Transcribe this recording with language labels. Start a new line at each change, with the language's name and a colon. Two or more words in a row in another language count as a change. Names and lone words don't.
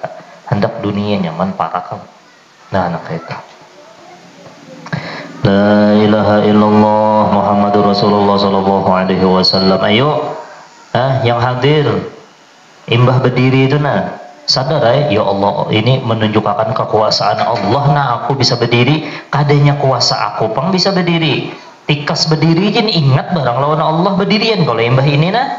Banjar: Hendak dunia nyaman parak. Nah, anak kita.
Arabic: لا إله إلا الله محمد رسول الله صلى الله عليه وسلم.
Banjar: Ayo, yang hadir, imbah berdiri itu nah. Sadar
Arabic: يا الله,
Banjar: ini menunjukkan kekuasaan Allah. Nah, aku bisa berdiri, kadanya kuasa aku pang bisa berdiri. Tikas berdiri jen ingat barang lawan Allah berdirian kalau imbah ini nah.